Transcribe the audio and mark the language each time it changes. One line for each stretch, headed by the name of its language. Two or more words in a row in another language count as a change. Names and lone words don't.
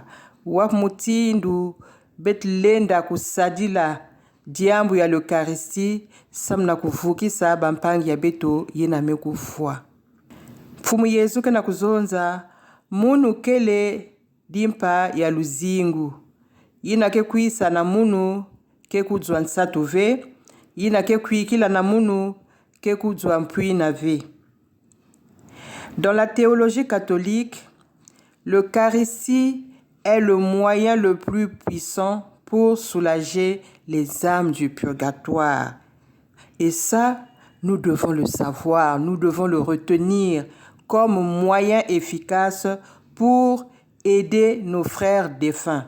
Kituba (Democratic Republic of Congo): Wap mutindu bet lenda kusadila diambu ya l'Eucharistie samna kuvukisa bampangi ya beto yena mekufwa. Mfumu Yesu kena kuzonza munu kele dimpa ya luzingu. Yina ke kuisa na munu ke kudzwa nsatu ve, yina ke kuikila na munu ke kudzwa mpui na ve.
French: Dans la théologie catholique, l'Eucharistie est le moyen le plus puissant pour soulager les âmes du purgatoire. Et ça, nous devons le savoir, nous devons le retenir comme moyen efficace pour aider nos frères défunts.